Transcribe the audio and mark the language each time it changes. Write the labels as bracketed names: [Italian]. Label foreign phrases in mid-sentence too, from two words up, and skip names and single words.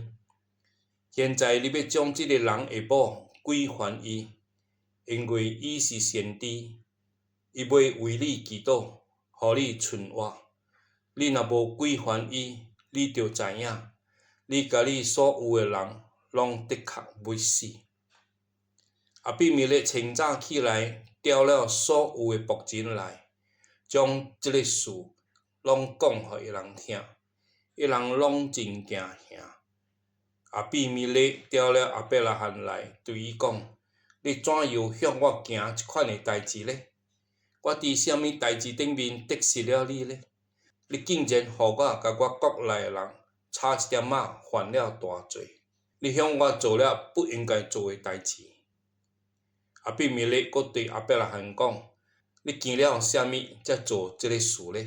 [Min Nan Chinese] 現在你要將這個人的某歸還伊，因為伊是先知，伊要為你祈禱，互你存活。你若無歸還伊，你就知影，你甲你所有的人，攏的確要死。亞比米勒清早起來，調了所有的僕人來，將這個事攏講互伊人聽，伊人攏真驚嚇。亞比米勒調了亞伯拉罕來，對伊講：你怎樣向我行這款的代志呢？我佇什麼代志頂面得失了你呢？你竟然予我甲我國內的人差一點仔犯了大罪，你向我做了不應該做的代志。亞比米勒閣對亞伯拉罕講：你見了什麼才做這個事呢？